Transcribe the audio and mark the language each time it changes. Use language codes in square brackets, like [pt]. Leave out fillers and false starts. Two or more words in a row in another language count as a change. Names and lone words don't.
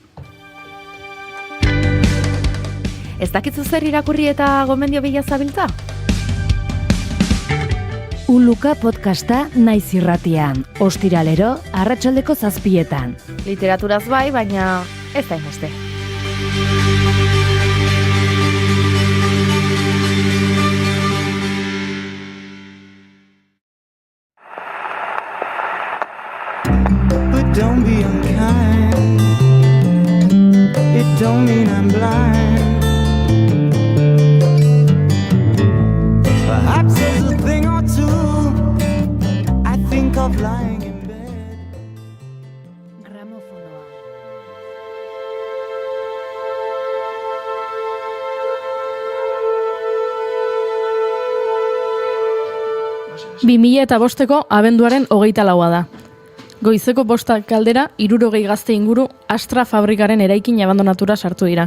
[eu] Ez dakitzu zer irakurri eta gomendio bila zabiltza? Uluka podcasta Naiz Irratian, ostiralero, arratsaldeko 7:00. Literaturaz bai, baina ez da hainbeste. [en] But don't be unkind. It don't mean I'm blind. Perhaps there's a thing or two I think of lying in bed. [eu] Gramofonoa. Eta bosteko abenduaren 24 da. Goizeko 5 kaldera, 60 gazte inguru Astra fabrikaren eraikin abandonatura sartu dira.